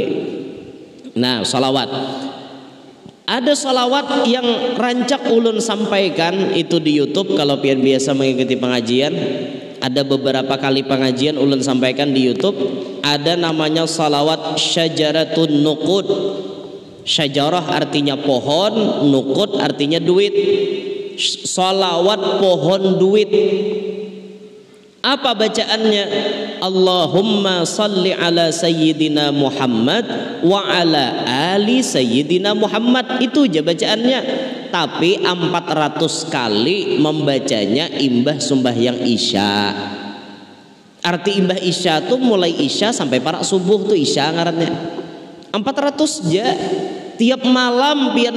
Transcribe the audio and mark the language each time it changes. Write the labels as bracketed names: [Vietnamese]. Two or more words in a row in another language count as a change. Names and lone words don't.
[Banjar] Nah solawat ada solawat yang rancak ulun sampaikan itu di YouTube kalau pian biasa mengikuti pengajian ada beberapa kali pengajian ulun sampaikan di YouTube ada namanya solawat [Arabic] شجرة النقود [Banjar] syajarah artinya pohon nuqud artinya duit solawat pohon duit apa bacaannya [Arabic] اللهم صل على سيدنا محمد وعلى آل سيدنا محمد [Banjar] itu aja bacaannya tapi 400 kali membacanya imbah sembahyang isya arti imbah isya tuh mulai isya sampai para subuh tuh isya ngarannya 400 aja tiap malam pian